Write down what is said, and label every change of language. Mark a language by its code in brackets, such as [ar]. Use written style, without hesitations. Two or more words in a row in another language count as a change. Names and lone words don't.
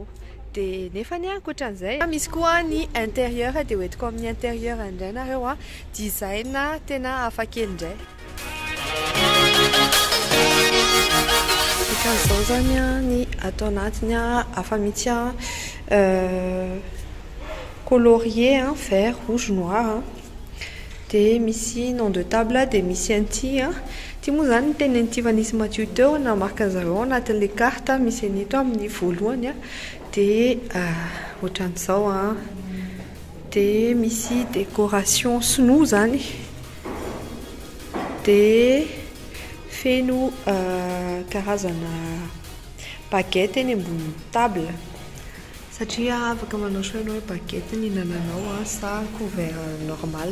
[mg] Dia nefa ny ankoatran'izay misy koa ny intérieur dia hoentiko amin'ny intérieur indray nareo design tena hafakely indray. Dikan'izao zany ny atao anatiny afa mitsy [fr] colorier vert, rouge, noir [mg] dia misy [fr] nom de table [mg] dia misy anty ty moa zany tenen'ny Tivanisy Matio teo na marque zareo anatin'le carte misy anito amin'ny voalohany dia ohatran'izao dia misy décoration snow zany dia feno karazana baguette eny ambony table satria afaka manao choix hoe baguette ny hinananao sa [fr] couvert normal.